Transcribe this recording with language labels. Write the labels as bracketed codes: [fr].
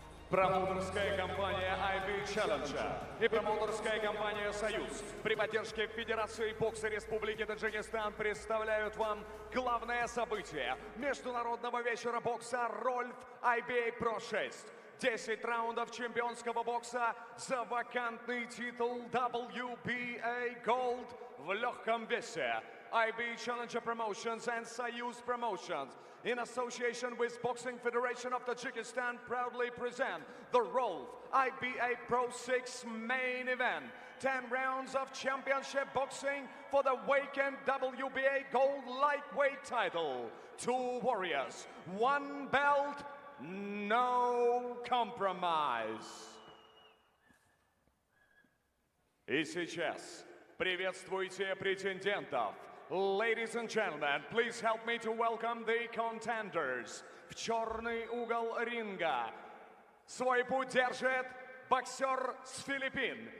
[ru] Промоутерская компания IBA Challenge и промоутерская компания «Союз» при поддержке Федерации бокса Республики Таджикистан представляют вам главное событие международного вечера бокса «Рольф IBA Pro 6». 10 раундов чемпионского бокса за вакантный титул WBA Gold в легком весе. [en] IBA Challenger Promotions and Soyuz Promotions, in association with Boxing Federation of Tajikistan, proudly present the Rolf IBA Pro 6 main event. 10 rounds of championship boxing for the vacant WBA Gold lightweight title. 2 warriors, 1 belt, no compromise. [ru] И сейчас приветствуйте претендентов. [en] Ladies and gentlemen, please help me to welcome the contenders. [ru] В черный угол ринга свой путь держит боксер с Филиппин.